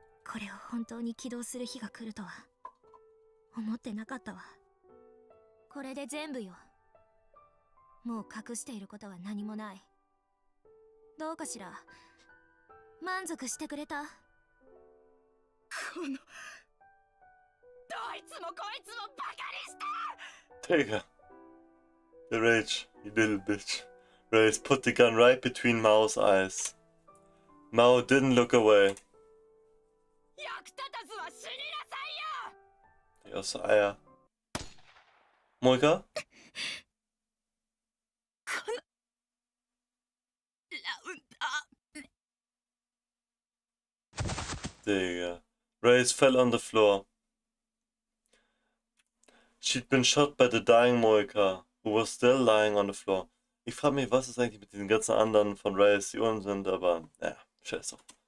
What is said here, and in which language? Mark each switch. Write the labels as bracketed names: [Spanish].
[Japanese] これを本当に起動する日が来るとは思ってなかったわ。これで全部よ。もう隠していることは何もない。どうかしら、満足してくれた？このどいつもこいつもバカにして！ [German] Digga. [English] The rage, you little bitch. Race put the gun right between Mao's eyes. Mao didn't look away. [Japanese] 役立たずは死になさいよ！ [German] Aus Eier. Moika? [Japanese] このラウンダー。 [English] Digga. Race fell on the floor. She'd been shot by the dying Moika, who was still lying on the floor. [German] Ich frage mich, was ist eigentlich mit diesen ganzen anderen von Race, die unten sind, aber ja, scheiß drauf.